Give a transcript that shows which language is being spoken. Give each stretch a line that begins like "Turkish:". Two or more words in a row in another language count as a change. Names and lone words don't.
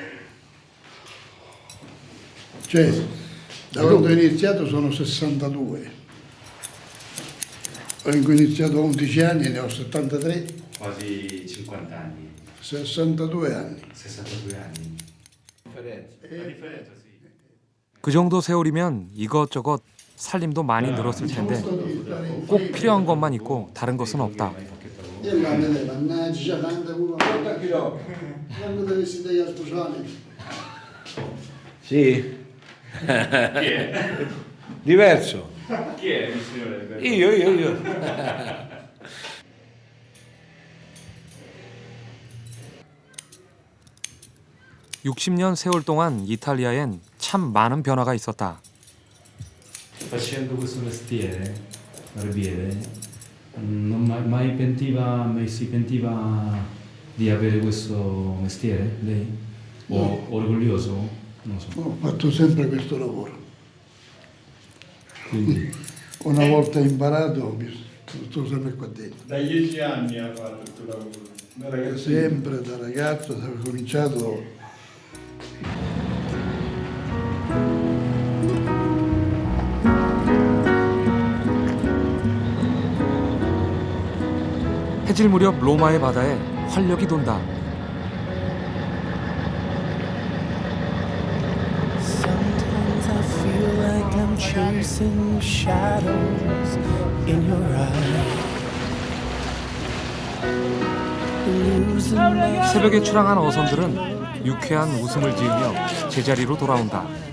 Italian: Cioè, da quando ho iniziato sono 62. Ho iniziato a 11 anni e ne ho 73. Quasi 50 anni. 62 anni. 62 anni. La differenza, sì.
Korean: 그 정도 세월이면 이것저것 살림도 많이 늘었을 텐데 꼭 필요한 것만 있고 다른 것은 없다.
Italian: Sì. Diverso. Chi è il signore? Io.
Korean: 60년 세월 동안 이탈리아엔 참 많은 변화가 있었다.
Italian: Facendo questo mestiere, barbiere, non mai si pentiva di avere questo mestiere, lei? O orgoglioso? Non so. Ho fatto sempre questo lavoro. Quindi. Una volta imparato, sto sempre qua dentro. Da 10 anni ha fatto questo lavoro. Sempre da ragazzo, ho cominciato.
Korean: 해질 무렵 로마의 바다에 활력이 돈다.
English: Sometimes I feel like I'm chasing shadows in your eyes.
Korean: 새벽에 출항한 어선들은 유쾌한 웃음을 지으며 제자리로 돌아온다.